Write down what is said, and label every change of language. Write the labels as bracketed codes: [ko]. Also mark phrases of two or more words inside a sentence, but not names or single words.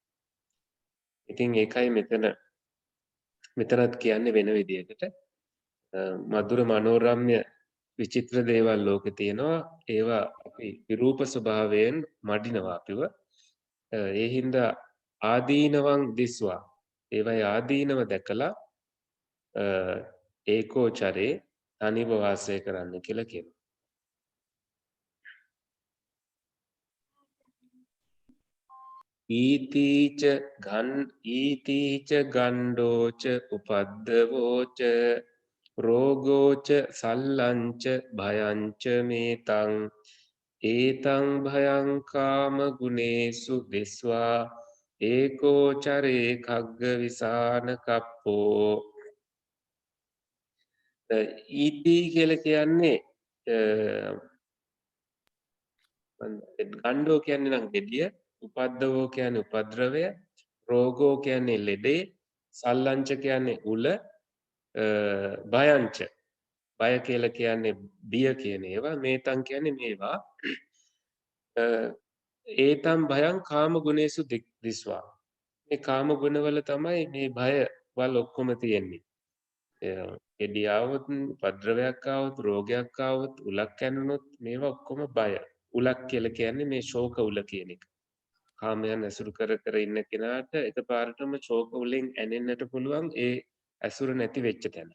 [si] ඉතින් ඒකයි මෙතනත් කියන්නේ වෙන විදිහකට මధుර මනෝරම්‍ය විචිත්‍ර දේවල් ලෝකේ තියෙනවා. ඒවා අපි විරූප ස්වභාවයෙන් මඩිනවා අපිව. ඒ හින්දා [pi] ආදීනවං දිස්වා [si] ඒවයි ආදීනව දැකලා ඒකෝචරේ තනිව වාසය කරන්න කියලා කියනවා. [pi] ඊතිච ගණ්ඩෝච උපද්දවෝච රෝගෝච සල්ලංච භයංච මේතං ඒතං භයං කාම ගුණේසු දිස්වා ඒකෝචරේ khagga විසාන කප්පෝ. [si] ඊති කියලා කියන්නේ ගණ්ඩෝ කියන්නේ නම් ගෙඩිය, උපද්දවෝ කියන්නේ උපද්‍රවය, රෝගෝ කියන්නේ ලෙඩේ, සල්ලංච කියන්නේ උල, භයංච බය කියලා කියන්නේ බිය කියන ඒවා, මේතං කියන්නේ මේවා. [pi] ඒතම් භයං කාම ගුණේසු දිස්වා. [si] මේ කාම ගුණවල තමයි මේ බය වල ඔක්කොම තියෙන්නේ. ගෙඩියාවොත් උපද්‍රවයක් ආවොත් රෝගයක් ආවොත් උලක් කැණුනොත් මේවා ඔක්කොම බය. උලක් කියලා කියන්නේ මේ ශෝක උල කියන එක. කාමයන් ඇසුරු කර කර ඉන්න කෙනාට එකපාරටම ශෝක උලෙන් ඇනෙන්නට පුළුවන් ඒ ඇසුර නැති වෙච්ච තැන.